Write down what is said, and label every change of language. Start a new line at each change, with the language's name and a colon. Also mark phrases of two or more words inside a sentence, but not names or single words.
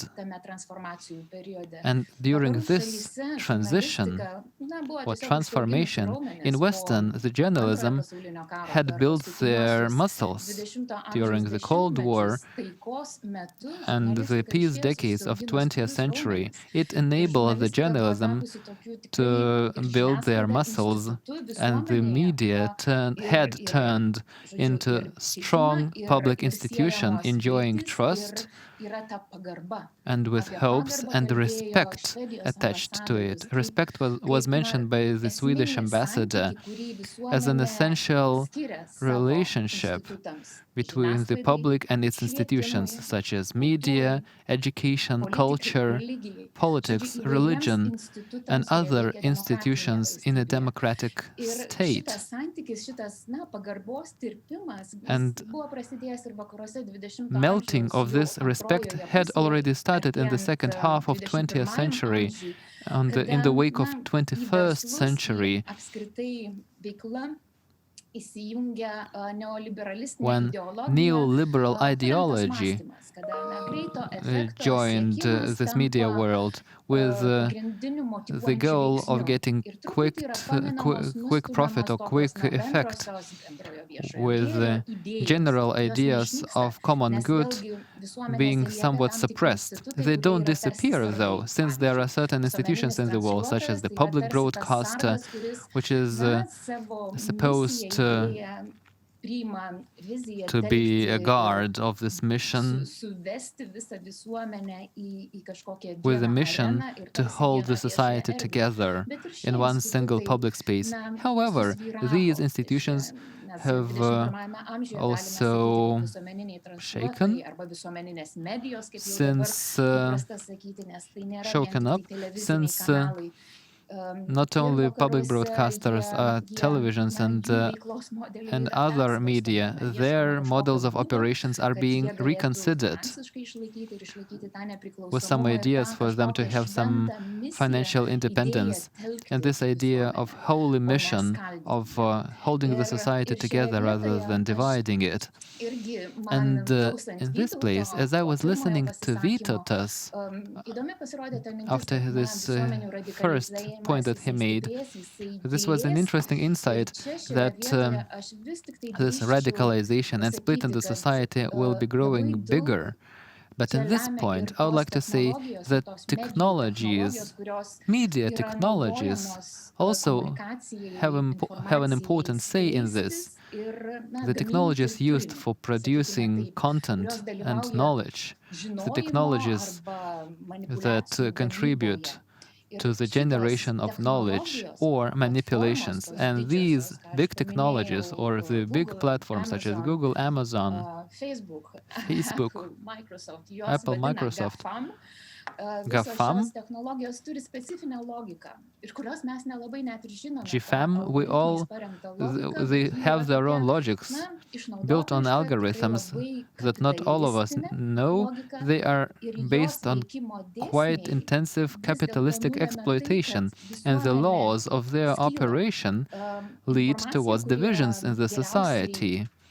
English: And during this transition or transformation in Western, the journalism had built their muscles during the Cold War and the peace decades of 20th century. It enabled the journalism to build their muscles, and the media had turned into strong public institution enjoying trust
Lithuanian: yra ta pagarba.
English: and with
Lithuanian: Apie
English: hopes
Lithuanian: pagarbą
English: and
Lithuanian: kalbėjo
English: respect
Lithuanian: Švedijos
English: attached to it.
Lithuanian: ambasadorius,
English: Respect was
Lithuanian: kaip
English: mentioned by the Swedish
Lithuanian: esminį
English: ambassador
Lithuanian: santykį, kurį
English: as an
Lithuanian: visuomenė
English: essential
Lithuanian: skiria savo
English: relationship
Lithuanian: institutams,
English: between the
Lithuanian: žiniasklaidai,
English: public and its institutions,
Lithuanian: švietimui,
English: such as
Lithuanian: kultūrai,
English: media, education,
Lithuanian: politikai,
English: culture,
Lithuanian: religijai.
English: politics,
Lithuanian: Žodžiu, įvairiems
English: religion, and
Lithuanian: institutams, kurie
English: other
Lithuanian: veikia demokratinėje
English: institutions in a
Lithuanian: valstybėje.
English: democratic
Lithuanian: Ir
English: state.
Lithuanian: šitas santykis, šitas pagarbos tirpimas, jis
English: And
Lithuanian: buvo prasidėjęs ir vakaruose 20-ojo
English: melting
Lithuanian: amžiaus
English: of this
Lithuanian: jau
English: respect
Lithuanian: antrojoje
English: had
Lithuanian: pusėje,
English: already started in the
Lithuanian: artėjant,
English: second half of 20th
Lithuanian: 21-ajam
English: century,
Lithuanian: amžiui,
English: in the wake of
Lithuanian: į
English: 21st
Lithuanian: verslus, į
English: century,
Lithuanian: apskritai veikla įsijungia neoliberalistinė
English: when
Lithuanian: ideologija,
English: neoliberal
Lithuanian: paremtas
English: ideology
Lithuanian: mąstymas, kada greito efekto
English: joined
Lithuanian: siekimas
English: this media
Lithuanian: tampa,
English: world with
Lithuanian: pagrindiniu
English: the
Lithuanian: motyvuojančiu
English: goal of
Lithuanian: veiksniu.
English: getting
Lithuanian: Ir truputį yra paminamos,
English: quick profit or
Lithuanian: nustumiamos
English: quick
Lithuanian: tokios,
English: effect
Lithuanian: bendrosios bendrojo viešojo
English: with
Lithuanian: gėrio idėjos.
English: general
Lithuanian: Jos
English: ideas
Lithuanian: neišnyksta,
English: of common
Lithuanian: nes
English: good
Lithuanian: vėlgi visuomenėse
English: being
Lithuanian: lieka
English: somewhat
Lithuanian: tam tikri
English: suppressed.
Lithuanian: institutai,
English: They
Lithuanian: kurie
English: don't
Lithuanian: yra tarsi
English: disappear though,
Lithuanian: sargai.
English: since there are certain
Lithuanian: Pavyzdžiui,
English: institutions in the world, such as the
Lithuanian: visuomeninis
English: public
Lithuanian: transliuotojas tai yra tarsi tas
English: broadcaster,
Lithuanian: sargas, kuris,
English: which is
Lithuanian: savo
English: supposed
Lithuanian: misiją, idėją, priima viziją
English: to be
Lithuanian: telkti
English: a
Lithuanian: ir
English: guard of this mission,
Lithuanian: suvesti visą visuomenę į kažkokią
English: with a
Lithuanian: vieną
English: mission
Lithuanian: areną ir
English: to
Lithuanian: tarsi
English: hold
Lithuanian: vieną
English: the
Lithuanian: viešąją
English: society
Lithuanian: erdvę.
English: together
Lithuanian: Bet ir šie
English: in one single
Lithuanian: institutai,
English: public space.
Lithuanian: na,
English: However,
Lithuanian: susvyravo.
English: these
Lithuanian: Tai
English: institutions
Lithuanian: čia mes
English: have
Lithuanian: 21-ajame amžiuje galime
English: also
Lithuanian: sakyti, kad visuomeniniai
English: shaken
Lithuanian: transliuotojai arba visuomeninės medijos, kaip jau dabar
English: since
Lithuanian: įprasta sakyti, nes tai nėra vien
English: shaken
Lithuanian: tik
English: up,
Lithuanian: tai televiziniai
English: since
Lithuanian: kanalai.
English: not
Lithuanian: Ir
English: only public
Lithuanian: vakaruose
English: broadcasters are televisions
Lithuanian: na,
English: and
Lithuanian: jų veiklos modeliai
English: and
Lithuanian: yra
English: other media,
Lithuanian: persvarstomi, na,
English: their
Lithuanian: ieškoma
English: models of
Lithuanian: kažkokio būdo,
English: operations are
Lithuanian: kad
English: being
Lithuanian: jie galėtų
English: reconsidered
Lithuanian: finansiškai išlaikyti ir išlaikyti tą
English: with some
Lithuanian: nepriklausomumą ir
English: ideas
Lithuanian: tą
English: for them to
Lithuanian: kažkokią
English: have some
Lithuanian: šventą misiją,
English: financial
Lithuanian: idėją
English: independence. And
Lithuanian: telkti
English: this idea of
Lithuanian: visuomenę,
English: holy
Lithuanian: o ne
English: mission
Lithuanian: skaldyti
English: of
Lithuanian: ją.
English: holding the
Lithuanian: Ir
English: society
Lithuanian: šioje
English: together rather
Lithuanian: vietoje
English: than
Lithuanian: aš
English: dividing it.
Lithuanian: irgi man
English: And
Lithuanian: klausant
English: in this place,
Lithuanian: Vytauto
English: as I
Lithuanian: po
English: was
Lithuanian: pirmojo
English: listening to
Lithuanian: pasisakymo,
English: Vytautas,
Lithuanian: įdomi pasirodė ta mintis,
English: after
Lithuanian: kad na,
English: this
Lithuanian: visuomenių
English: first point
Lithuanian: radikalizėjimas,
English: that he
Lithuanian: jisai
English: made,
Lithuanian: stiprės, jisai
English: this was an
Lithuanian: gilės.
English: interesting
Lithuanian: Ir
English: insight
Lithuanian: čia šioje
English: that
Lithuanian: vietoje aš vis tik tai
English: this
Lithuanian: drįsčiau
English: radicalization and split in
Lithuanian: pasakyti,
English: the
Lithuanian: kad
English: society will be
Lithuanian: labai
English: growing
Lithuanian: daug
English: bigger. But
Lithuanian: čia
English: in this
Lithuanian: lemia
English: point,
Lithuanian: ir
English: I would
Lithuanian: tos
English: like to say
Lithuanian: technologijos, ir
English: that
Lithuanian: tos medijų
English: technologies,
Lithuanian: technologijos, kurios
English: media
Lithuanian: yra
English: technologies,
Lithuanian: naudojamos
English: also
Lithuanian: komunikacijai,
English: have an important say in this.
Lithuanian: informacijai skleistis ir, na,
English: The
Lithuanian: gaminti
English: technologies used
Lithuanian: turinį,
English: for
Lithuanian: sakykime
English: producing
Lithuanian: taip,
English: content
Lithuanian: kurios
English: and
Lithuanian: dalyvauja
English: knowledge, the
Lithuanian: žinojimo
English: technologies
Lithuanian: arba
English: that
Lithuanian: manipuliacijų
English: contribute
Lithuanian: gamyboje. Ir
English: to the
Lithuanian: šitos
English: generation of knowledge
Lithuanian: technologijos,
English: or
Lithuanian: platformos,
English: manipulations.
Lithuanian: tos
English: And
Lithuanian: didžiosios,
English: these
Lithuanian: ką aš
English: big
Lithuanian: paminėjau,
English: technologies or the big
Lithuanian: Google,
English: platforms such as
Lithuanian: Amazon,
English: Google, Amazon,
Lithuanian: Facebook,
English: Facebook,
Lithuanian: Apple, Microsoft, jos
English: Apple,
Lithuanian: vadina
English: Microsoft,
Lithuanian: GAFAM. Visos
English: GAFAM,
Lithuanian: šios technologijos turi specifinę logiką, ir kurios mes nelabai net ir žinome.
English: GFAM, we all, they have their own logics built on algorithms that not all of us know. They are based on quite intensive capitalistic exploitation, and the laws of their operation lead towards divisions in the society.